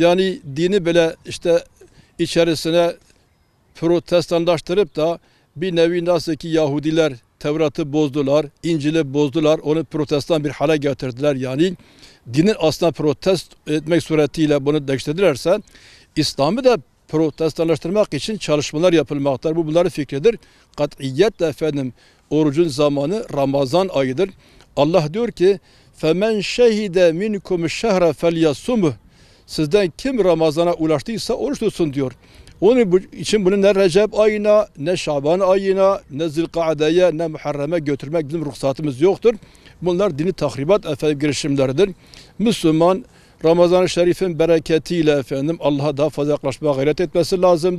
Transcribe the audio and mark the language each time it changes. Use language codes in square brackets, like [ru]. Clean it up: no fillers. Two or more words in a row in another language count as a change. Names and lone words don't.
[tr] Yani dini böyle işte içerisine protestanlaştırıp da bir nevi nasıl ki Yahudiler Tevrat'ı bozdular, İncil'i bozdular, onu protestan bir hale getirdiler. Yani dinin aslında protest etmek suretiyle bunu değiştirdilerse, İslam'ı da protestanlaştırmak için çalışmalar yapılmaktadır. Bu bunların fikridir. Katiyetle efendim orucun zamanı Ramazan ayıdır. Allah diyor ki [ar] فَمَنْ شَهِدَ مِنْكُمُ الشَّهْرَ فَلْيَصُمُهُ [tr] Sizden kim Ramazan'a ulaştıysa oruç tutsun diyor. Onun için bunu ne Recep ayına, ne Şaban ayına, ne Zilkade'ye, ne Muharrem'e götürmek bizim ruhsatımız yoktur. Bunlar dini tahribat efendim girişimleridir. Müslüman Ramazan-ı Şerif'in bereketiyle efendim Allah'a daha fazla yaklaşmaya gayret etmesi lazımdır.